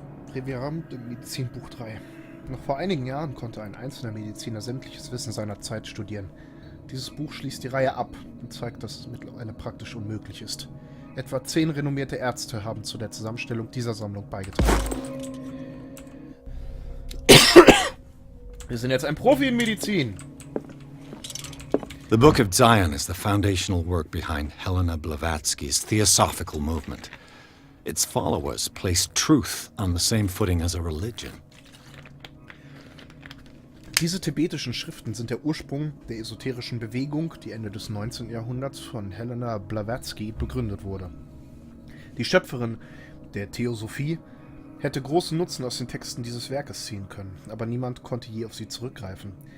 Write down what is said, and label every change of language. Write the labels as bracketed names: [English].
[German] Breviarium im Medizinbuch 3. Noch vor einigen Jahren konnte ein einzelner Mediziner sämtliches Wissen seiner Zeit studieren. Dieses Buch schließt die Reihe ab und zeigt, dass es mittlerweile praktisch unmöglich ist. Etwa 10 renommierte Ärzte haben zu der Zusammenstellung dieser Sammlung beigetragen. Wir sind jetzt ein Profi in Medizin. [English] The Book of Zion is the foundational work behind Helena Blavatsky's Theosophical movement. Its followers placed truth on the same footing as a religion. [German] Diese tibetischen Schriften sind der Ursprung der esoterischen Bewegung, die Ende des 19. Jahrhunderts von Helena Blavatsky begründet wurde. Die Schöpferin der Theosophie hätte großen Nutzen aus den Texten dieses Werkes ziehen können, aber niemand konnte je auf sie zurückgreifen.